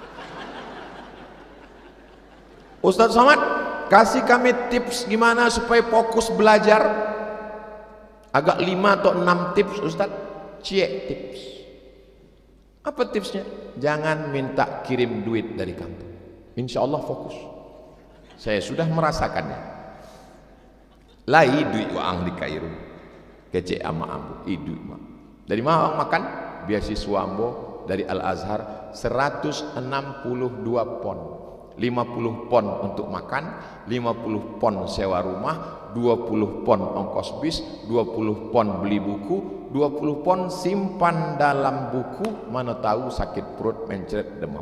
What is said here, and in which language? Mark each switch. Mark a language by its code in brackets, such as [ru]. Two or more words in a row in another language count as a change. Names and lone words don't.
[id] Ustadz Somad, kasih kami tips gimana supaya fokus belajar. Agak 5 atau 6 tips Ustadz. Cie tips. Apa tipsnya? Jangan minta kirim duit dari kampung. Insya Allah fokus. Saya sudah merasakannya. [min] Lai duit waang di Kairo. Kece ama ambo, duit mah. [id] Dari mana makan? Beasiswa ambo dari Al Azhar 162 pon. 50 pon untuk makan, 50 pon sewa rumah, 20 pon ongkos bis, 20 pon beli buku, 20 pon simpan dalam buku, mana tahu sakit perut mencret demam.